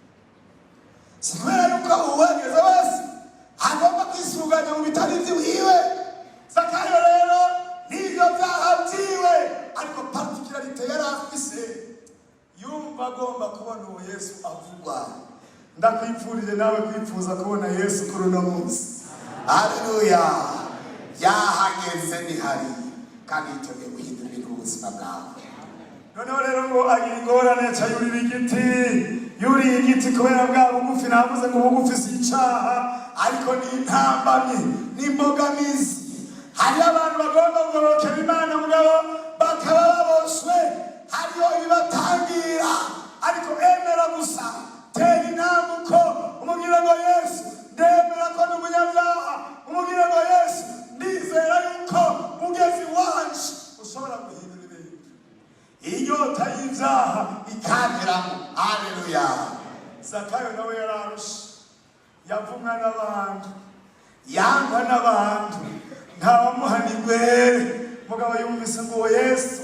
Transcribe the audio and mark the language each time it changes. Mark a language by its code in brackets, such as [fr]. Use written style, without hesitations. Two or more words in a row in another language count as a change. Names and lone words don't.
[rn] si kubera yuko uwageze wese agomba kwisuganya mu bitari by'iwiwe Zakayo rero n'ibyo byaha byiwe ariko particularite yari afise yumva agomba kubona uwo Yesu avugwa ndakwipfurije nawe kwipfuza kubona Yesu kuri uno munsi haleluya yahageze nihari kandi yiteguye guhindura ibintu mu buzima bwawe noneho rero ngo agira ingorane aca yuriye igiti kubera bwa bugufi navuze ngo bugufi si icaha ariko ni intambamyi n'imbogamizi hari abantu bagomba kugorokera Imana mugabo bakaba baboshwe hariyo ibibatangira ariko emera gusa tera intambuko umubwire ngo Yesu ndemera ko ndi umunyabyaha umubwire ngo Yesu ndizera yuko mugezi wanje ushobora guhindura ibintu inyota y'ibyaha ikangeramo haleluya Zakayo nawe yararusha yavumwa n'abantu yangwa n'abantu ntawamuhanirwe mugabo yumvise ngo Yesu